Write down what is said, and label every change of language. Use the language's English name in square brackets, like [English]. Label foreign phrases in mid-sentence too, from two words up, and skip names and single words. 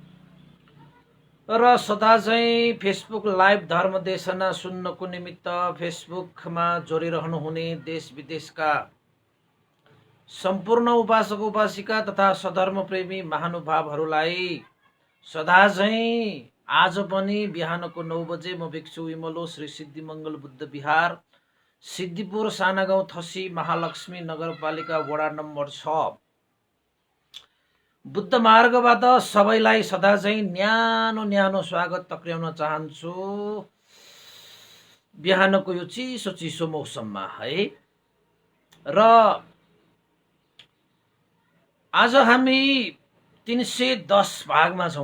[Nepali] र सदाझैँ फेसबुक लाइभ धर्म देशना सुन्नको निमित्त फेसबुकमा जोडिरहनुहुने देश विदेशका सम्पूर्ण उपासक उपासिका तथा सधर्म प्रेमी महानुभावहरूलाई सदाझैँ आज पनि बिहानको 9 बजे म भिक्षु विमलो श्री सिद्धिमङ्गल बुद्ध विहार सिद्धिपुर सानागाउँ थसी महालक्ष्मी नगरपालिका वडा नम्बर 6 बुद्ध मार्गबाट सबैलाई सदाझैँ न्यानो न्यानो स्वागत टक्र्याउन चाहन्छु बिहानको यो चिसो चिसो मौसममा है। र आज हामी 310 भागमा छौँ।